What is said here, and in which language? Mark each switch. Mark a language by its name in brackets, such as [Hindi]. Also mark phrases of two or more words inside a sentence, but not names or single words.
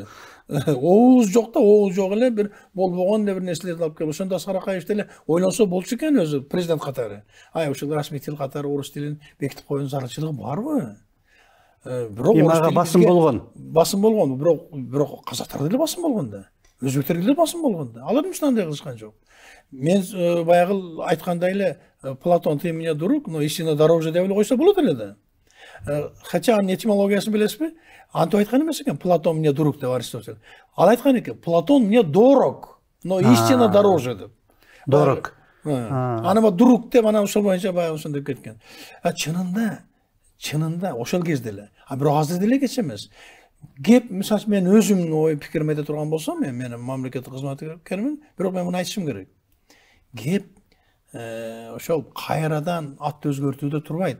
[Kyrgyz] Оуз жок да, оо жок эле бир болбогон бир нерселерди алып келип, ошондо Аскар Акаев деле ойлонсо болчу экен өзү президент катары. Ушул расмий тил катары орус тилин бекитип коюунун зарылчылыгы барбы? Бирок ага басым болгон. Басым болгон, бирок казактар деле басым болгон да. Өзбектер деле басым болгон да. Алар эч андай кылышкан жок. Мен баягы айткандай эле Платон [Russian] ты меня друг, но истина дороже [Kyrgyz] деп эле койсо болот эле да. Хотя анын этимологиясын билесизби? Антип айткан эмес экен, Платон [Russian] мне друг [Kyrgyz] деп Аристотель. Ал айткан экен, [Russian] Платон мне дорог, но истина дороже деп. Дорог. [Kyrgyz] Аны друг деп анан ошол боюнча баягы ошондой кеткен. Чынында ошол кезде эле. Бирок азыр деле кеч эмес. Кеп, мисалы мен өзүмдүн ой пикиримди айта турган болсом, мен мамлекеттик кызматкермин, бирок мен муну айтышым керек. Кеп ошол кайрадан ат өзгөртүүдө турбайт.